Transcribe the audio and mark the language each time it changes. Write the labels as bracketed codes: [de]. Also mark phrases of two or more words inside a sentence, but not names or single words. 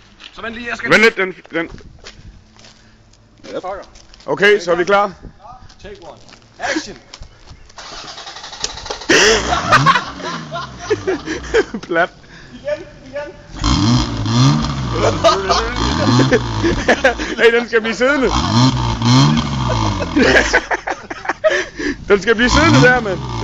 [da] Så vent lige, jeg skal... Vent lidt, den... Yep. Okay, så er vi klar. [en] Take one. Action! [da] Plat. Igen. Hey, den skal blive siddende. Den skal blive siddende der, mand.